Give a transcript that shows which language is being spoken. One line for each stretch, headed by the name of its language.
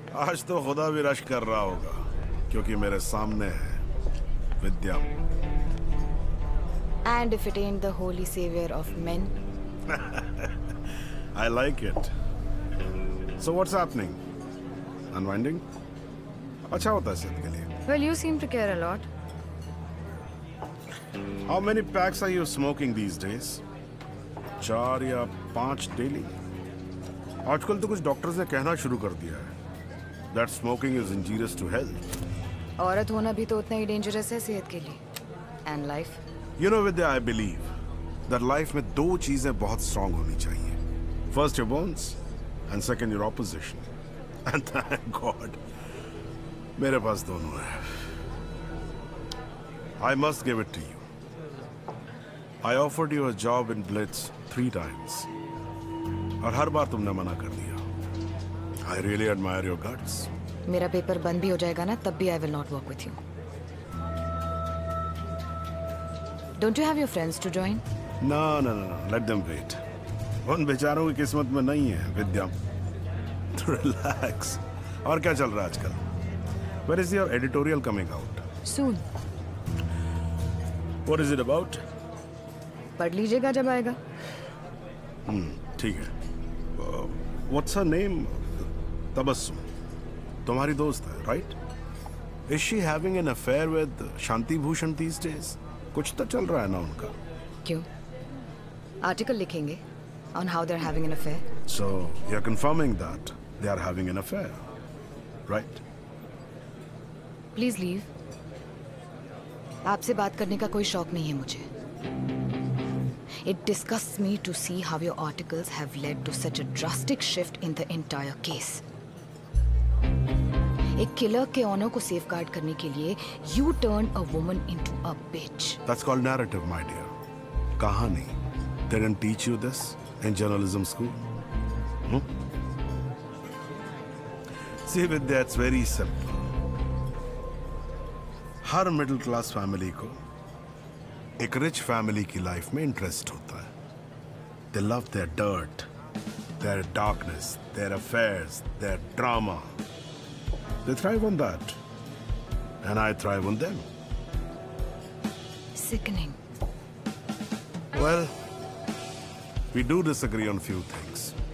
Hindi: आज तो खुदा भी रश कर रहा होगा क्योंकि मेरे सामने है विद्या।
English: And if it ain't the holy savior of men. I like it. So what's happening? Unwinding?
Hindi: अच्छा होता है सेहत के लिए।
English: Well, you seem to care a lot. How many packs are you smoking these days?
Hindi: 4 या 5 daily? आजकल तो कुछ डॉक्टर्स ने कहना शुरू कर दिया है
English: that smoking is injurious to health.
Hindi: औरत होना भी तो उतना ही डेंजरस है सेहत के लिए।
English: And life. You know, Vidya, I believe that life
Hindi: में 2 चीजें बहुत
English: strong
Hindi: होनी चाहिए.
English: First your bones, and second your opposition. And thank God,
Hindi: मेरे पास दोनों हैं.
English: I must give it to you. I offered you a job in Blitz 3 times.
Hindi: और हर बार तुमने मना कर दिया.
English: I really admire your guts.
Hindi: मेरा पेपर बंद भी हो जाएगा ना तब भी
English: I will not work with you. Don't you have your friends to join? No. Let them wait.
Hindi: उन बेचारों की किस्मत में नहीं है विद्या.
English: Relax.
Hindi: और क्या चल रहा है आजकल?
English: Where is your editorial coming out? Soon. What is it about?
Hindi: पढ़ लीजिएगा जब आएगा. ठीक है.
English: What's her name? Tabassum.
Hindi: तुम्हारी दोस्त है,
English: right? Is she having an affair with Shanti Bhushan these days?
Hindi: कुछ तो चल रहा है ना उनका. क्यों? आर्टिकल लिखेंगे
English: on how they're having an affair. So you're confirming that they are having an affair, right? Please leave.
Hindi: आपसे बात करने का कोई शौक नहीं है मुझे.
English: It disgusts me to see how your articles have led to such a drastic shift in the entire case.
Hindi: एक किलर के ऑनर को सेफगार्ड करने के लिए
English: you turned a woman into a bitch. That's called narrative, my dear.
Hindi: कहानी.
English: They didn't teach you this in journalism school. See Vidya, it's very simple.
Hindi: हर middle class family को एक rich family की life में interest होता है.
English: They love their dirt, their darkness, their affairs, their drama. They thrive on that. And I thrive on them. Sickening. Well, we do disagree on few things.